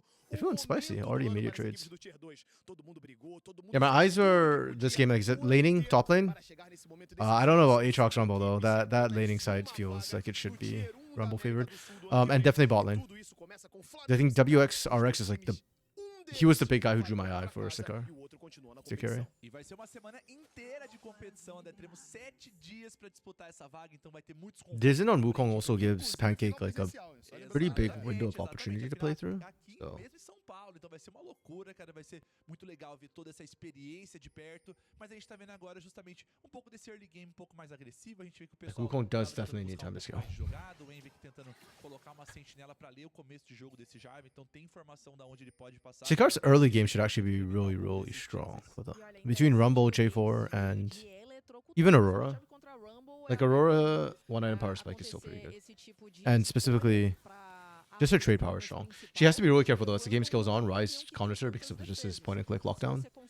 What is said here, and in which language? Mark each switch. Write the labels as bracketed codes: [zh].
[en] Everyone's spicy. Already immediate trades. Yeah, my eyes were this game like is it laning, top lane. I don't know about Aatrox Rumble though. That laning side feels like it should be Rumble favored. And definitely bot lane. I think WXRX is like he was the big guy who drew my eye for Sikar. To carry. [pt] E vai ser uma semana inteira de competição, né? Teremos 7 dias para disputar essa vaga, então vai ter muitos [en] Dizin on Wukong also gives Pancake like a pretty big window of opportunity to play through. So. [pt] Mesmo em São Paulo, então vai ser uma loucura, cara, vai ser muito legal ver toda essa experiência de perto, mas a gente tá vendo agora justamente um pouco desse early game um pouco mais agressivo, a gente vê que o pessoal [en] Wukong does definitely need time to scale. [pt] jogado, o Envy tentando colocar uma sentinela para ler o começo de jogo desse Jarvan, então tem informação da onde ele pode passar. [en] Sikar's early game should actually be really, really strong. Between Rumble, J4, and even Aurora. Like Aurora, one item power spike is still pretty good. And specifically, just her trade power is strong. She has to be really careful though. As the game goes on, Ryze counters her because of just his point and click lockdown.